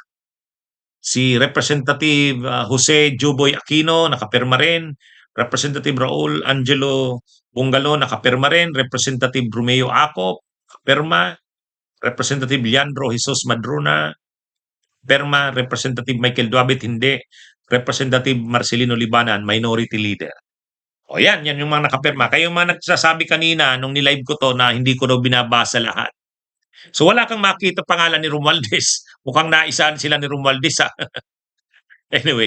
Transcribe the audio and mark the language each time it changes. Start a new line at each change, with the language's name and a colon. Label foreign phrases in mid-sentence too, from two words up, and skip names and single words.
Filipino: Si Representative Jose Juboy Aquino, nakaperma rin. Representative Raul Angelo Bungalo, nakaperma rin. Representative Romeo Acop, nakaperma. Representative Leandro Jesus Madrona, perma. Representative Michael Duabit, hindi. Representative Marcelino Libanan, Minority Leader. Yan yung mga nakaperma. Kayo yung mga nagsasabi kanina nung nilive ko to na hindi ko daw binabasa lahat. So wala kang makita pangalan ni Romualdez. Mukhang naisaan sila ni Romualdez ha. Anyway.